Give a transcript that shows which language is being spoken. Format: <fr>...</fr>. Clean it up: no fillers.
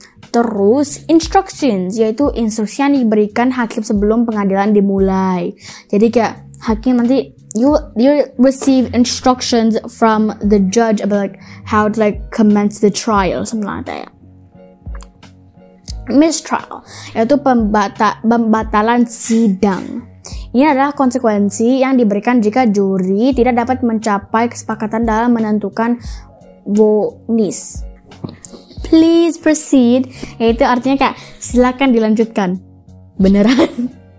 <id>Terus instructions, yaitu instruksi yang diberikan hakim sebelum pengadilan dimulai. Jadi kayak hakim nanti</id> <en>you receive instructions from the judge about like how to like commence the trial, something like that.</en> <id>Mistrial, yaitu pembatalan sidang. Ini adalah konsekuensi yang diberikan jika juri tidak dapat mencapai kesepakatan dalam menentukan vonis. Please proceed, yaitu artinya kayak silakan dilanjutkan. Beneran?</id>